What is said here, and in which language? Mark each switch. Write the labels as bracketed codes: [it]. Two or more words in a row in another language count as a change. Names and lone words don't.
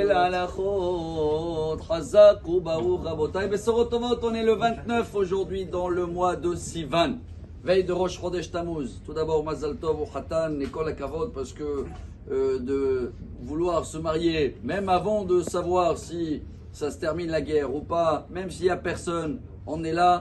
[he] מלאכות חזק וברוך רבותי. בשורות טובות, [fr] on est le 29 aujourd'hui dans le mois de Sivan. Veille de [he] ראש חודש תמוז. [fr] Tout d'abord, [he] מזל טוב [fr] au Khatan et [he] כל הכבוד [fr] parce que de vouloir se marier, même avant de savoir si ça se termine la guerre ou pas, même s'il n'y a personne, on est là.